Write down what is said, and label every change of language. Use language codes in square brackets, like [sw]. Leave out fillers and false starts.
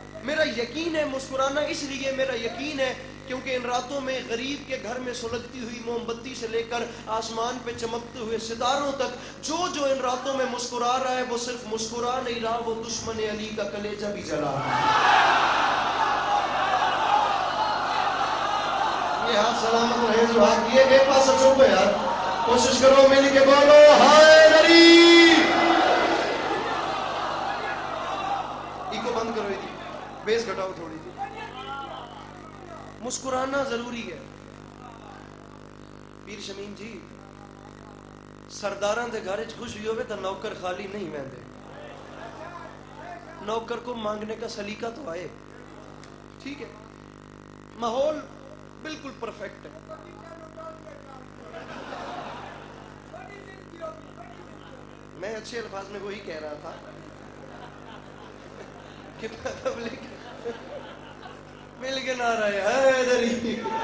[ur] میرا یقین ہے مسکرانا اس لیے میرا یقین ہے کیونکہ ان راتوں میں غریب کے گھر میں سلگتی ہوئی موم بتی سے لے کر آسمان پہ چمکتے ہوئے ستاروں تک جو ان راتوں میں مسکرا رہا ہے وہ صرف مسکرا نہیں رہا, وہ دشمن علی کا کلیجہ بھی جلا رہا ہے. یہ ہاتھ سلامت رہے جو ہاتھ یہ ایک پاس سچوں پہ یار کوشش کرو مل کے بولو ہائے نری. ایکو بند کرو, بیس گھٹاؤ تھوڑی سی. مسکرانا ضروری ہے. [pa] پیر شمیم جی سرداراں دے گھر وچ خوشی ہوے تے نوکر خالی نہیں ویندے. [ur] نوکر کو مانگنے کا سلیقہ تو آئے. ٹھیک ہے, ماحول بالکل پرفیکٹ ہے. میں اچھے الفاظ میں وہی کہہ رہا تھا کہ پبلک مل کے نہ رہے حیدری.